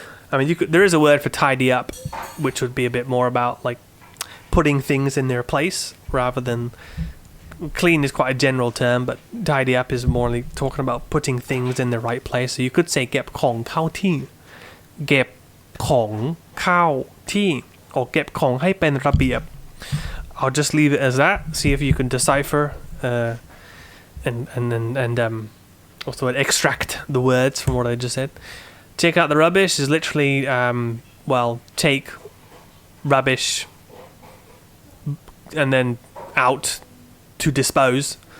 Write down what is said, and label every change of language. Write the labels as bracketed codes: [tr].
[en] I mean there is a word for tidy up, which would be a bit more about like putting things in their place rather than clean is quite a general term, but tidy up is more like talking about putting things in the right place. So you could say [th] เก็บของเข้าที่ เก็บ ของเข้าที่ [en] or [th] เก็บของให้เป็นระเบียบ [en] I'll just leave it as that. See if you can decipher and also extract the words from what I just said. Take out the rubbish is literally take rubbish and then out to dispose.